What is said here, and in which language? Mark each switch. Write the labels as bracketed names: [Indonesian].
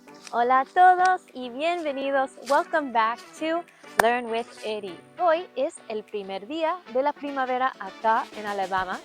[Spanish] Hola a todos y bienvenidos. [English] Welcome back to Learn with Eddie. [Spanish] Hoy es el primer día de la primavera acá en Alabama.